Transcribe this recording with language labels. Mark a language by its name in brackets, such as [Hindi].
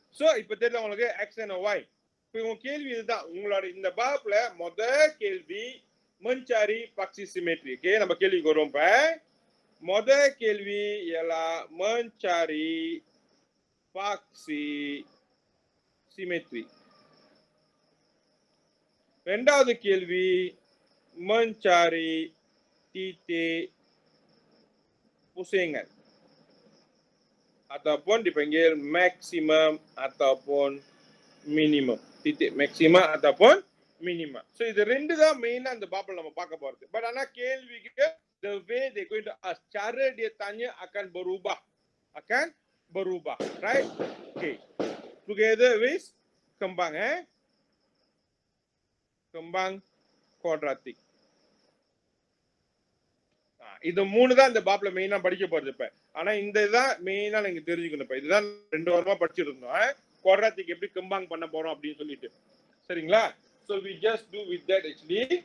[Tamil] So இப்போ தெரியுது உங்களுக்கு x and y. இப்போ உங்க கேள்வி இதுதான். உங்களோட இந்த பாப்ல கேள்வி [Malay] mencari paksi simetri. [Tamil] ஓகே, நம்ம கேள்விக்கு வருவோம். இப்ப கேள்வி எல்லாம் [Malay] mencari paksi simetri. [Tamil] ரெண்டாவது கேள்வி [Malay] mencari titik pusingan ataupun dipanggil maksimum ataupun minimum. Titik maksima ataupun minimum. [Tamil] So இது ரெண்டு தான் மெயினா அந்த பாப்ல நம்ம பார்க்க போறது. பட் ஆனா கேள்விக்கு [English] the way they going to ask, [Malay] cara dia tanya akan berubah. Akan berubah, [English] right? Okay. Together with [Malay] kembang kembang kuadratik. [Tamil] இது மூணு தான் இந்த பாப்ல மெயினா படிக்க போறது இப்ப. ஆனா இந்த இதுதான் மெயினா நீங்க தெரிஞ்சுக்கணும். இப்ப இதுதான் 2 வாரமா படிச்சிட்டு இருந்தோம். குவாட்ராட்டிக் எப்படி கம்பைன் பண்ண போறோம் அப்படின்னு சொல்லிட்டு. சரிங்களா? [English] So we just do with that actually.